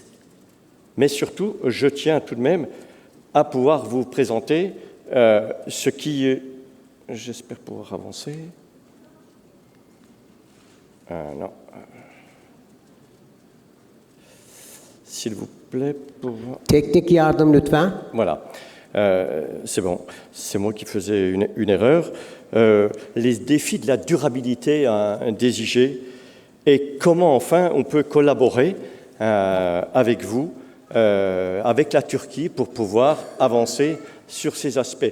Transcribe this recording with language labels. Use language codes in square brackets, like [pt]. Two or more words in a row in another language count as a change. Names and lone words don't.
[fr] Mais surtout, je tiens tout de même à pouvoir vous présenter ce qui... J'espère pouvoir avancer. Non. S'il vous plaît, pour... [tr] Teknik yardım lütfen. [fr] Voilà. C'est bon. C'est moi qui faisais une erreur. Les défis de la durabilité des IG et comment, enfin, on peut collaborer avec vous, avec la Turquie, pour pouvoir avancer sur ces aspects.